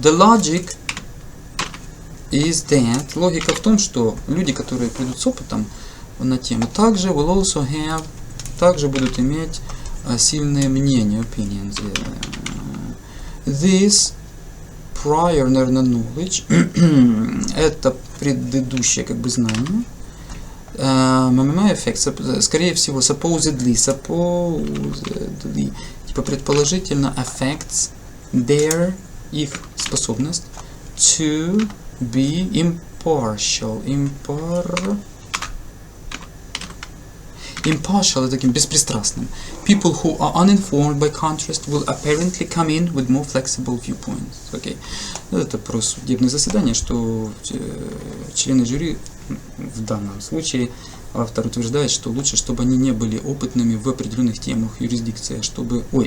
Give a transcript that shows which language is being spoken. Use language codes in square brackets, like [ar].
[en] The logic is that, [ru] логика в том, что люди, которые придут с опытом на тему, также [en] will also have, [ru] также будут иметь сильные мнения, [en] opinions. This prior, [ru] наверное, [en] knowledge, [ru] это предыдущее как бы знание. [en] Effect, [ru] скорее всего, [en] supposedly, [ru] типа предположительно, [en] affects their, [ru] их способность [en] to be impartial. [ru] Impartial это таким беспристрастным. [en] People who are uninformed by contrast will apparently come in with more flexible viewpoints. Okay. [ru] Это про судебное заседание, что члены жюри в данном случае автор утверждает, что лучше, чтобы они не были опытными в определенных темах юрисдикции, чтобы...